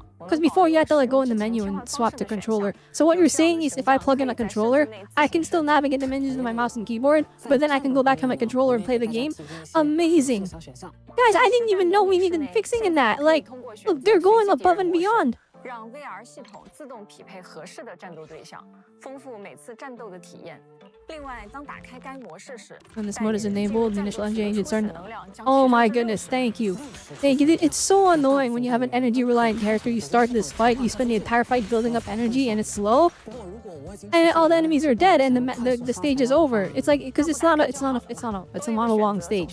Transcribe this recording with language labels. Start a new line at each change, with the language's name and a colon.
English: Because before you had to like go in the menu and swap to controller. So what you're saying is if I plug in a controller, I can still navigate the menus with my mouse and keyboard, but then I can go back to my controller and play the game? Amazing! Guys, I didn't even know we needed fixing in that. Like, look, they're going above and beyond.
Chinese: 让 VR 系统自动匹配合适的战斗对象，丰富每次战斗的体验。另外，当打开该模式时
English: When this mode is enabled, the initial energy engine starts. Oh my goodness, thank you. Thank you. It's so annoying when you have an energy reliant character. You start this fight, you spend the entire fight building up energy, and it's slow. And all the enemies are dead, and the stage is over. It's like because it's not a monologue stage.